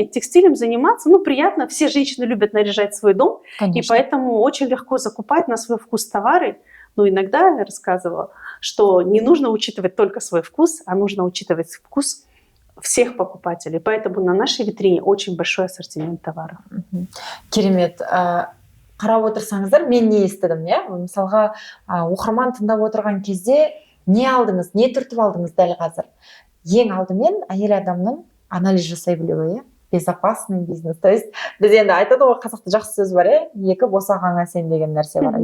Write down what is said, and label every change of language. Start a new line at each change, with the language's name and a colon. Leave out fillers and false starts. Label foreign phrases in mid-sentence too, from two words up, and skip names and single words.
Russian: Текстилем заниматься, ну, приятно. Все женщины любят наряжать свой дом. Конечно. И поэтому очень легко закупать на свой вкус товары. Но иногда я рассказывала, что не нужно учитывать только свой вкус, а нужно учитывать вкус всех покупателей. Поэтому на нашей витрине очень большой ассортимент товаров.
Kazakh: Керемет. Қарап отырсаңыздар, мен не естідім, иә? Мысалға, оқырман тыңдап отырған кезде не алдыңыз, не түртіп алдыңыз дәл қазір? Ең алдымен әйел адамның анализ жасай білуі, иә?
Russian: Безопасный бизнес. То есть
Kazakh: біз енді айтады ғой, қазақта жақсы сөз бар, иә? Екі босағаңа сен деген нәрсе бар.